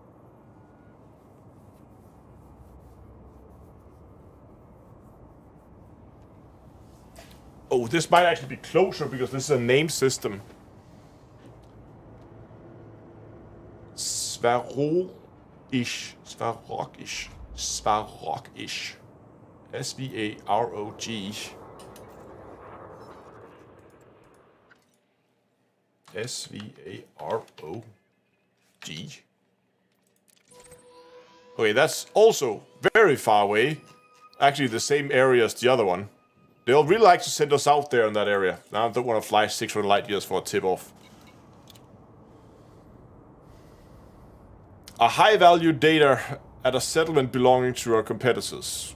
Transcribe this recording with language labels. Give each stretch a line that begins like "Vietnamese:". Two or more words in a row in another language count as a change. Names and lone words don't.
English: Oh, this might actually be closer because this is a name system. Svarog-ish. Svarog-ish. Svarog-ish. S-V-A-R-O-G. S-V-A-R-O-G. Okay, that's also very far away. Actually, the same area as the other one. They'll really like to send us out there in that area. Now I don't want to fly 600 light years for a tip-off. A high-value data at a settlement belonging to our competitors.